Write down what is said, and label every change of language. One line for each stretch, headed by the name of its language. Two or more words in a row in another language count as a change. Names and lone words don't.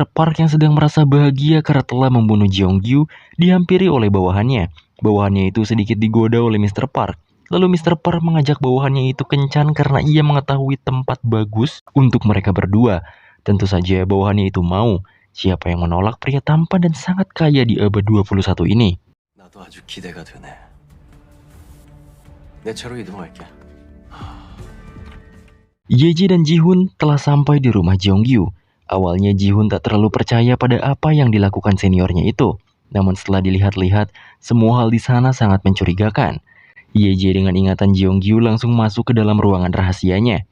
Indonesian: Park yang sedang merasa bahagia karena telah membunuh Jeongyu dihampiri oleh bawahannya. Bawahannya itu sedikit digoda oleh Mr. Park. Lalu Mr. Park mengajak bawahannya itu kencan karena ia mengetahui tempat bagus untuk mereka berdua. Tentu saja bawahannya itu mau. Siapa yang menolak pria tampan dan sangat kaya di abad 21 ini?
Korean: 나도 아주 기대가 되네. 내 차로 이동할게.
Indonesian: Yeji dan Jihoon telah sampai di rumah Jeongyu. Awalnya Jihoon tak terlalu percaya pada apa yang dilakukan seniornya itu. Namun setelah dilihat-lihat, semua hal di sana sangat mencurigakan. Yeji dengan ingatan Jeongyu langsung masuk ke dalam ruangan rahasianya.